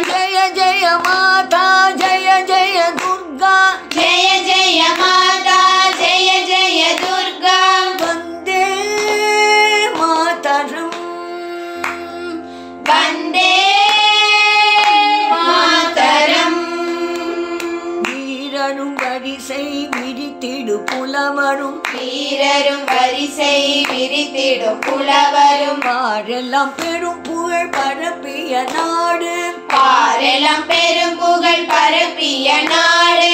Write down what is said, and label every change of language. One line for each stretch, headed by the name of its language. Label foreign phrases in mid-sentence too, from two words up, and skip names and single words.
Hindi: जय जय माता जय जय दुर्गा जय जय माता जय जय दुर्गा
Sanskrit: वंदे मातरम वंदे मातरम
Tamil: வீரரும் வரிசை விரித்திடு புலவரும் வீரரும் வரிசை விரித்திடும் புலவரும் பாரெல்லாம் பெரும் புகழ் பரப்பிய நாடு பாரெல்லாம் பெரும் புகழ் பரப்பிய நாடு